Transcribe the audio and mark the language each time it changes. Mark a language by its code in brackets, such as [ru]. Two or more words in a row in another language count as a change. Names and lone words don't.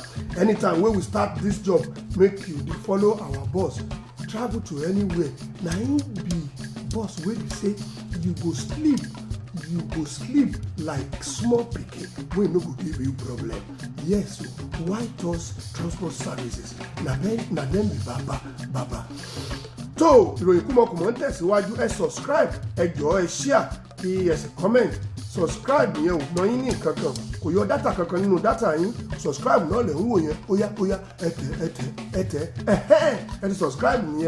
[pcm] Anytime wey we start this job, make you dey follow our boss travel to anywhere. Na him be boss wey be say you go sleep like small pikin wey no go give you problem. Yes, White Horse Transport Services na dem be baba. [yo] tó ìròyìn kúmọkùmọ ń tẹ̀síwájú, ẹ subscribe, ẹ jọ̀ọ́ ẹ share kí ẹ sì comment. Subscribe yẹn ò ná yín ní nǹkan kan, kò yọ dátà kankan nínú dátà yín. Subscribe náà lẹ̀ ń wò yẹn, óyá ẹ ti subscribe nìyẹn.